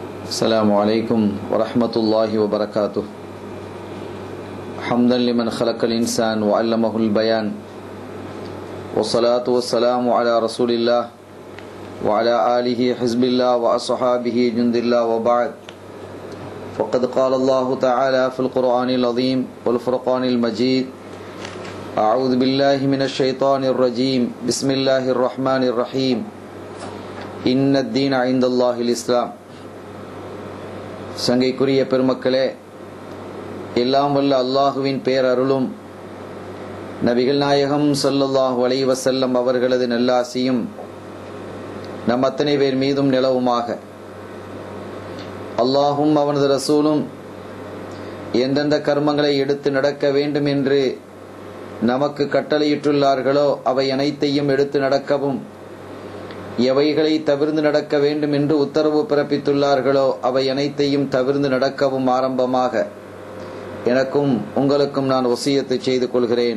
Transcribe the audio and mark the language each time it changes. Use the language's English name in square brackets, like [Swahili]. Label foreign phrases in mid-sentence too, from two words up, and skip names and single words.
[Arabic] السلام عليكم ورحمة الله وبركاته. حمدا لمن خلق الإنسان وعلمه البيان، والصلاة والسلام على رسول الله وعلى آله حزب الله وأصحابه جند الله، وبعد. فقد قال الله تعالى في القرآن العظيم والفرقان المجيد: أعوذ بالله من الشيطان الرجيم، بسم الله الرحمن الرحيم، إن الدين عند الله الإسلام. [Tamil] சங்கைக்குரிய பெருமக்களே, எல்லாம் வல்ல அல்லாஹுவின் பேரருளும் நபிகள் நாயகம் [Arabic] صلى الله عليه وسلم [Tamil] அவர்களது நல்லாசியும் நம் அத்தனை பேர் மீதும் நிலவுமாக. அல்லாஹும் அவனது ரசூலும் எந்தெந்த கர்மங்களை எடுத்து நடக்க வேண்டும் என்று நமக்கு கட்டளையிட்டுள்ளார்களோ அவை அனைத்தையும் எடுத்து நடக்கவும், எவைகளை தவிர்ந்து நடக்க வேண்டும் என்று உத்தரவு பிறப்பித்துள்ளார்களோ அவை அனைத்தையும் தவிர்ந்து நடக்கவும் ஆரம்பமாக எனக்கும் உங்களுக்கும் நான் வசியத்தை செய்து கொள்கிறேன்.